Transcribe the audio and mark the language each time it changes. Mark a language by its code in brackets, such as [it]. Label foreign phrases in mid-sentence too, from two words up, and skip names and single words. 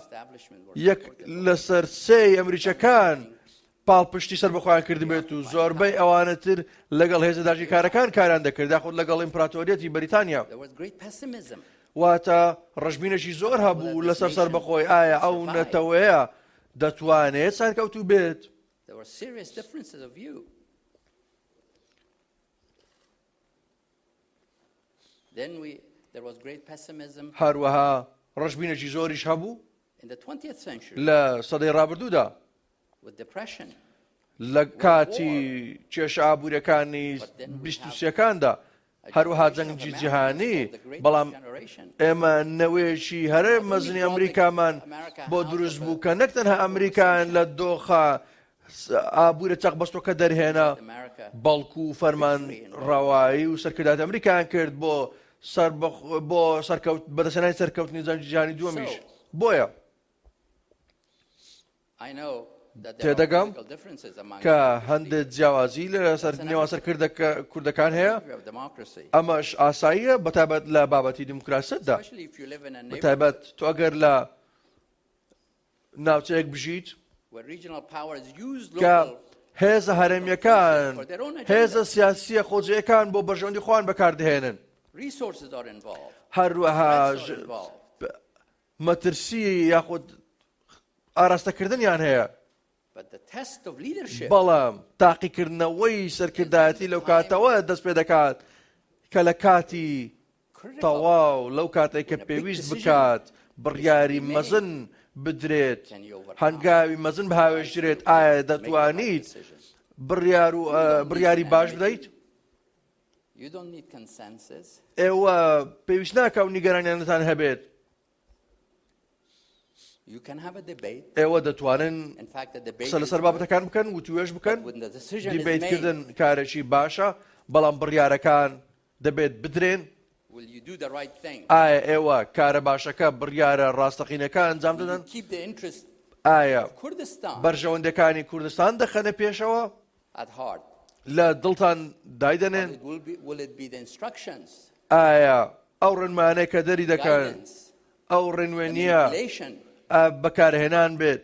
[en] establishment were [ckb] یەک لەسەر سێی ئەمریکەکان پاڵپشتی سربەخۆیان کردبێت و زۆربەی ئەوانەتر لەگەڵ هێزە داژی کارەکان کاریان دەکرد یاخود لەگەڵ ئیمپراتۆریەتی بەریتانیا. [en] there was great pessimism. [ckb] واتە ڕەشبینەکی زۆر هەبوو لەسەر سربەخۆی ئایا ئەو نەتەوەیە دەتوانێت سەرکەوتوو بێت. [en] There were serious differences of view. Then there was great pessimism [ckb] هەروەها ڕەشبینێکی زۆریش هەبوو [en] in the 20th century [ckb] لە سەدەی ڕابردوودا [en] with depression. [ckb] لە کاتی کێشە ئابوووریەکانی 23ەکاندا، هەروەها جەنگی جیهانی. بەڵام ئێمە نەوەیەکی هەرە مەزنی ئەمریکامان بۆ دروست بوو کە نەک تەنها ئەمریکایان لە دۆخە ئابوورە چەقبەستۆکە دەرهێنا، America بەڵکو و فەرمان ڕەوایی و سەرکردات ئەمریکایان کرد بۆ بەدەستێنانی سەرکەوتنی جەنگی جیهانی دووەمیش. بۆیە [en] I know that there [ckb] تێدەگەم [en] are political differences among [ckb] کە هەندێک جیاوازی لە نێوان سەر کوردەکان هەیە، [en] of democracy, [ckb] ئەمەش ئاساییە بەتایبەت لە بابەتی دیموکراسیەتدا. [en] especially if you live in a neighborhood [ckb] بەتایبەت تۆ ئەگەر لە ناوچەیەک بژیت [en] where regional powers use [ckb] کە [en] local [ckb] هێزە هەرێمیەکان هێزە سیاسیە خۆجیەکان بۆ بەژەوندی خۆیان بەکاردەهێنن، [en] resources are involved, [ckb] هەروەها [en] threats are involved, [ckb] مەترسی یاخود ئاراستەکردنیان هەیە. [en] but the test of leadership [ckb] بەڵام تاقیکردنەوەی سەرکردایەتی لەو کاتەوە دەست پێ دەکات کە لە کاتی [en] critical [ckb] تەواو لەو کاتێک کە پێویست بکات بڕیاری مەزن بدرێت، هەنگاوی مەزن بەهاوێژرێت، ئایا دەتوانیت بڕیاری باش بدەیت؟ [en] you don't need consensus. [ckb] ئێوە پێویست ناکە و نیگەرانیانتان هەبێت. [en] You can have a debate. [ckb] ئێوە دەتوانن [en] In fact, the debate [ckb] قسە [en] is [ckb] لەسەر بابەتەکان بکەن و توێژ بکەن. [en] when the decision is [ckb] دیبیتکردن [en] made, [ckb] کارێکی باشە، بەڵام بڕیارەکان دەبێت بدرێن. [en] will you do the right thing? [ckb] ئایا ئێوە کارە باشەکە بڕیارە ڕاستەقینەکە ئەنجام [en] Will you [ckb] دەدەن؟ [en] keep the interest [ckb] ئایا [en] of Kurdistan [ckb] بەرژەوەندەکانی کوردستان دەخەنە پێشەوە [en] at heart? [ckb] لە دڵتان [en] Or [ckb] دایدەنێن؟ [en] will it be the instructions, [ckb] ئایا ئەو ڕێنمانەیە کە دەری دەکەن [en] guidance, [ckb] ئەو ڕێنوێنیە [en] manipulation, [ckb] بەکارهێنان بێت